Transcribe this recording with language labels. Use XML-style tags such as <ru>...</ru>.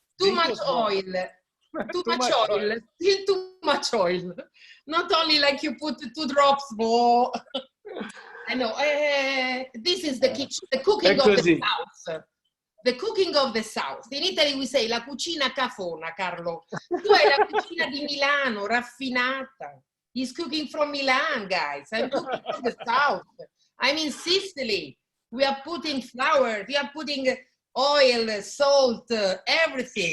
<en>Too much oil. Too much oil. Still too much oil. Not only like you put 2 drops. Oh. I know. This is the kitchen, the cooking of the South. The cooking of the South. In Italy we say</en> <it>la cucina cafona,</it> <en>Carlo.</en> <it>Tu hai la cucina di Milano, raffinata.</it> <en>He's cooking from Milan, guys. I'm cooking from the South. I'm in Sicily. We are putting flour. We are putting oil, salt, everything.</en>